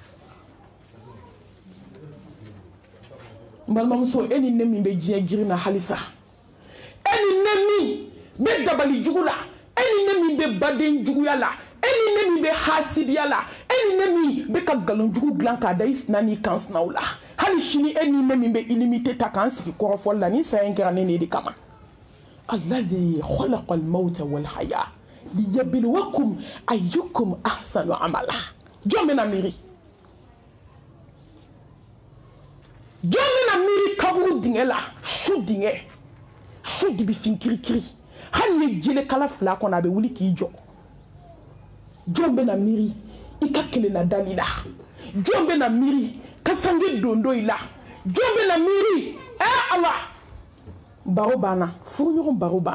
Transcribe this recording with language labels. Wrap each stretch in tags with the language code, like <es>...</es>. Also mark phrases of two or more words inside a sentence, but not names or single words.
<bm>n balimamuso e ni ne min bɛ diɲɛ girin na halisa e ni ne min bɛ dabali jugu la e ni ne min bɛ baden juguya la e ni ne min bɛ hasidiya la e ni ne min bɛ ka nkalon jugu dilan k'a da i sina n'i kan sinaw la hali sini e ni ne min bɛ ilimite ta k'an sigi kɔrɔfɔli la ni saya in kɛra ne de kama</bm> <ar>الذي خلق الموت والحياة ليبلوكم أيكم أحسن عملا</ar> <bm>jɔn bɛna miiri jɔn bɛna miiri kaburu dingɛ la su dingɛ su dibifin kirikiri hali ni jele kala 2 kɔnɔ a bɛ wuli k'i jɔ jɔn bɛna miiri i ka kelenna dali la jɔn bɛna miiri ka sange dondo i la jɔn bɛna miiri ala baro banna furuɲɔgɔn baro</bm>